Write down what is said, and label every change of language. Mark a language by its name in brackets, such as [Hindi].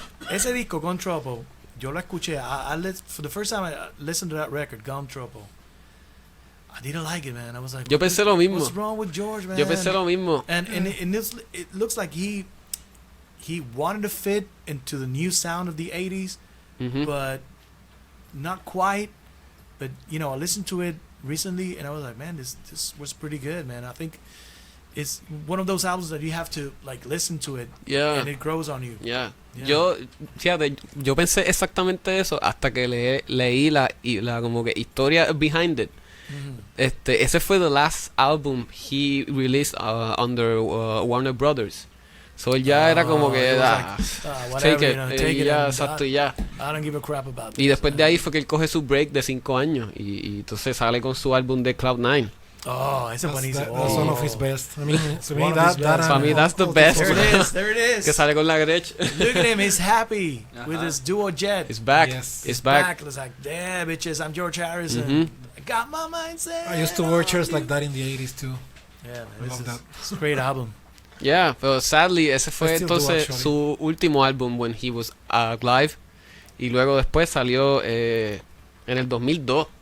[Spanish] Ese disco, Gone Trouble, yo lo escuché. [English] For the first time I listened to that record, Gone Trouble. I didn't like it, man. I was like, [Spanish] yo pensé lo mismo. [English] What's wrong with George, man? [Spanish] Yo pensé lo mismo. [English] And it looks like he wanted to fit into the new sound of the 80s, but not quite. But I listened to it recently and I was like, man, this was pretty good, man. I think it's one of those albums that you have to listen to it, and it grows on you. Yeah. [Spanish] Yo pensé exactamente eso hasta que leí la como que historia [English] behind it. [Spanish] Ese fue [English] the last album he released under Warner Brothers. [Spanish] So él ya era como que [English] whatever, take it, [Spanish] ya, exacto, y ya. [English] I don't give a crap about this. [Spanish] Y después de ahí fue que él coge su break de 5 años y entonces sale con su álbum de Cloud9. Oh, ese es buenísimo. [English] That's one of his best. I mean, to me, that's the best. There it is. Que sale con la Gretsch. Look at him, he's happy with his duo jet. He's back. Yes. He's back. It's like, damn, bitches, I'm George Harrison. I got my mindset. I used to wear shirts like that in the 80s too. Yeah, I love that. It's a great album. [Spanish] Yeah, pero [English] sadly [Spanish] ese fue [English] still do, [Spanish] entonces [English] actually. [Spanish] su último álbum [English] when he was live, [Spanish] y luego después salió en el 2002.